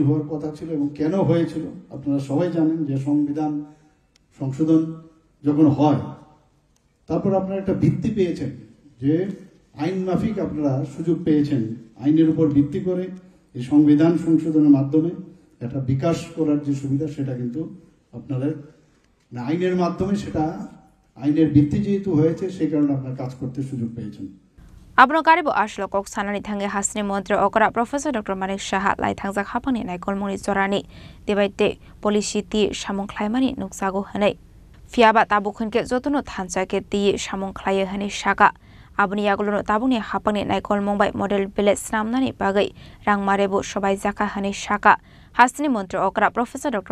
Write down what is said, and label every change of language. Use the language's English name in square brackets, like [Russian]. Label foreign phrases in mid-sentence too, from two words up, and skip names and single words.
[Bangla] হওয়ার কথা ছিল এবং কেন হয়েছিল আপনারা সবাই জানেন যে সংবিধান সংশোধন যখন হয় তারপর আপনারা একটা ভিত্তি পেয়েছেন যে আইন মাফিক আপনারা সুযোগ পেয়েছেন আইনের উপর ভিত্তি করে এই সংবিধান সংশোধনের মাধ্যমে একটা বিকাশ করার যে সুবিধা সেটা কিন্তু আপনাদের আইনের মাধ্যমে সেটা আইনের ভিত্তি যেহেতু হয়েছে সেই কারণে আপনারা কাজ করতে সুযোগ পেয়েছেন [Kok Borok] Abno karibo ashlokok sanani thange hasni montre okra Professor Dr. Manik Shaha lai thangja khapani naikol moni chorani debaite policy ti samong khlaimani nuksago hanai fiaba tabukhunke jotono thanchake ti samong khlaiye hani shaka abuni yagolono tabuni hapani naikol mumbai [English] model village [Kok Borok] namnani bagai rangmarebo sobai jaka hani shaka hasni montre okra Professor Dr.